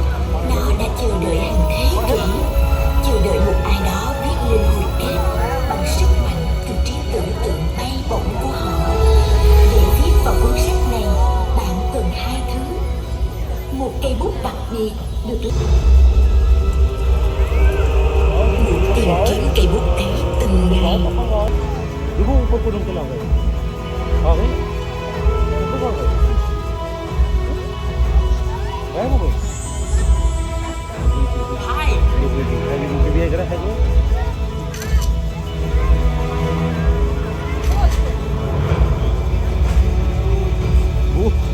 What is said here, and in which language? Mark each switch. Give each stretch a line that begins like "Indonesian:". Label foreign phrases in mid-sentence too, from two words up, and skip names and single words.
Vietnamese: Nó đã chờ đợi hàng thế kỷ, chờ đợi một ai đó viết lên hồi kết bằng sức mạnh từ trí tưởng tượng bay bổng của họ. Để viết vào cuốn sách này, bạn cần hai thứ: một cây bút đặc biệt được tìm kiếm cây bút ấy từng ngày.
Korean: 이거 뽑고 좀 끝나고. 아, 네? 끝나고. 왜 먹어? 하이. 이거 위에 그래 해줘. 뭐?